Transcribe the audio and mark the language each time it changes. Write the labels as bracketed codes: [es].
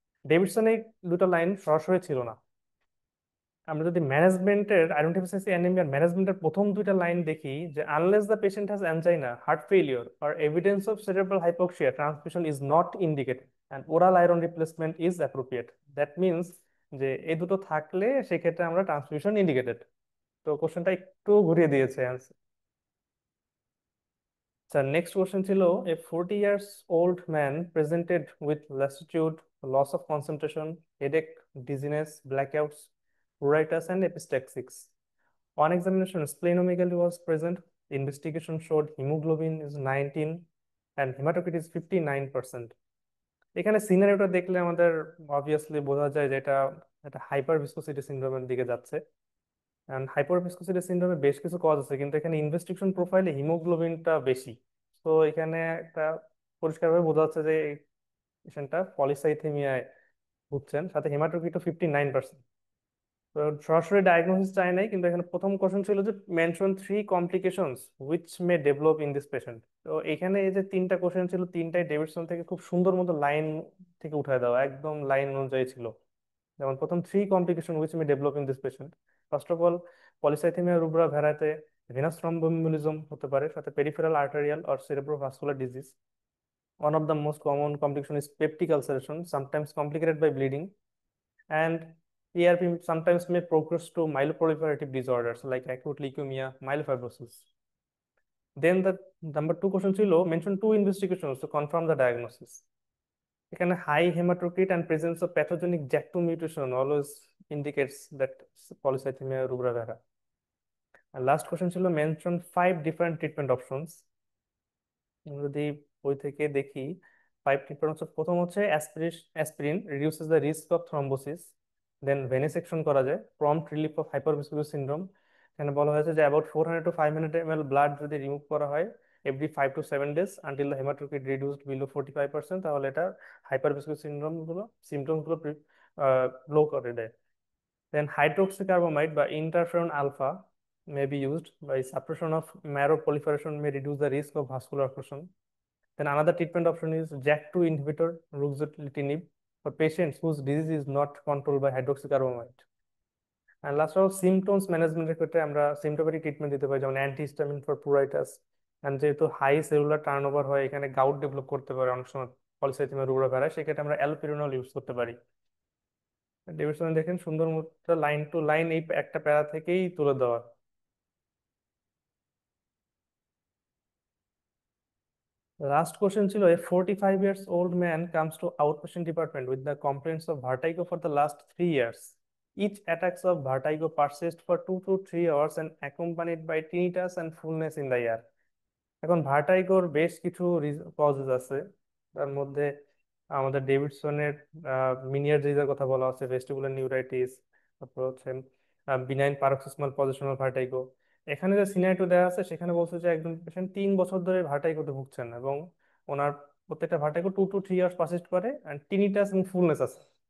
[bn] ডেভিডসনে দুটো লাইন সরাসরি ছিল না। আমরা যদি ম্যানেজমেন্টের আয়রন ডেফিসিয়েন্সি অ্যানিমিয়ার ম্যানেজমেন্টের প্রথম দুইটা লাইন দেখি যে [en] Unless the patient has angina, heart failure আর evidence of cerebral hypoxia, transfusion is not indicated and oral iron replacement is appropriate. [bn] That means যে এই দুটো থাকলে সেক্ষেত্রে আমরা ট্রান্সফিউশন ইন্ডিকেটেড। তো কোশ্চেনটা একটু ঘুরিয়ে দিয়েছে অ্যান্সার। স্যার নেক্সট কোশ্চেন ছিল, [en] A 40 years old man presented with lassitude, loss of concentration, headache, dizziness, blackouts, pruritus and epistaxis. On examination, splenomegaly was present. Investigation showed hemoglobin is 19 and hematocrit is 59%. [bn] এখানে সিনারিওটা দেখলে আমাদের obviously বোঝা যায় যে এটা একটা hyper viscosity সিনড্রোমের দিকে যাচ্ছে। এন্ড হাইপার ভিসকোসিটি সিনড্রোমে বেশ কিছু কজ আছে, কিন্তু এখানে ইনভেস্টিগেশন প্রোফাইলে হিমোগ্লোবিনটা বেশি। তো এখানে একটা পরিষ্কারভাবে বোঝা যাচ্ছে যে এই পেশেন্টটা পলিসাইথেমিয়ায় ভুগছেন, সাথে হেমাটোক্রিটও 59%। তো তো সরাসরি ডায়াগনোসিস চাই নাই, কিন্তু এখানে প্রথম কোশ্চেন ছিল যে [en] Mention 3 complications which may develop in this patient. [bn] তো এখানে এই যে তিনটা কোশ্চেন ছিল, তিনটাই ডেভিডসন থেকে খুব সুন্দর মতো লাইন থেকে উঠায় দেওয়া, একদম লাইন অনুযায়ী ছিল। যেমন প্রথম 3 complication which may develop in this patient, first of all polycythaemia রুব্রা ভেরাতে ভেনাস থ্রম্বোএমবোলিজম হতে পারে, সাথে peripheral arterial or সেরেব্রোভাস্কুলার disease. [en] One of the most common complication is peptic ulceration, sometimes complicated by bleeding, and ERP sometimes may progress to myeloproliferative disorders like acute leukemia, myelofibrosis. Then the number 2 question [bn] ছিল [en] mention 2 investigations to confirm the diagnosis. [bn] এখানে [en] high hematocrit and presence of pathogenic JAK2 mutation always indicates that polycythemia rubra vera. And last question [bn] ছিল [en] mention 5 different treatment options. [bn] আমরা যদি বই থেকে দেখি 5 treatment হচ্ছে, প্রথম হচ্ছে aspirin reduces the risk of thrombosis. দেন ভেনিসেকশন করা যায়, প্রম্পট রিলিফ অফ হাইপারভিসকুলার সিনড্রোম। এখানে বলা হয়েছে যে অ্যাবাউট 400 to 500 ml ব্লাড যদি রিমুভ করা হয় every 5 to 7 days until the haematocrit reduced below 45%, তাহলে এটা হাইপারভিসকুলার সিমটমস গুলো লো করে দেয়। দেন হাইড্রোক্সিকার্বামাইড বা [en] Interferon alpha may be used by suppression of marrow proliferation may reduce the risk of vascular occlusion. Then another treatment option is JAK2 inhibitor ruxolitinib for patients whose disease is not controlled by hydroxycarbamide. [bn] And last of all, symptoms management এর ক্ষেত্রে আমরা [en] symptomatic treatment [bn] দিতে পারি, যেমন antihistamine for pruritus, and যেহেতু high cellular turnover হয় এখানে gout develop করতে পারে অনেক সময় পলিসাইথেমিয়া রুব্রা ভেরা, সেক্ষেত্রে আমরা অ্যালোপিরিনল ইউজ করতে পারি। ডেভিডসন দেখেন সুন্দর মতো লাইন টু লাইন এই একটা প্যারা থেকেই তুলে দেওয়া। [en] Last question [bn] ছিল, [en] a 45 years old man comes to outpatient department with the complaints of vertigo for the last 3 years. Each attacks of vertigo persist for 2 to 3 hours and accompanied by tinnitus and fullness in the ear. [bn] এখন ভার্টাইগোর বেশ কিছু causes আছে, তার মধ্যে আমাদের ডেভিডসনের মিনিয়ার ডিজিজের কথা বলা আছে, ভেস্টিবুলার নিউরাইটিস, তারপর হচ্ছে বিনাইন পারক্সিসমাল পজিশনাল ভার্টাইগো। এখানে যে সিনারিটো দেওয়া আছে সেখানে বলছে যে একজন পেশেন্ট 3 বছর ধরে ভার্টাইগোতে ভুগছেন এবং ওনার প্রত্যেকটা ভার্টাইগো 2 to 3 hours পারসিস্ট করে, অ্যান্ড টিনিটাস এবং ফুলনেস আছে।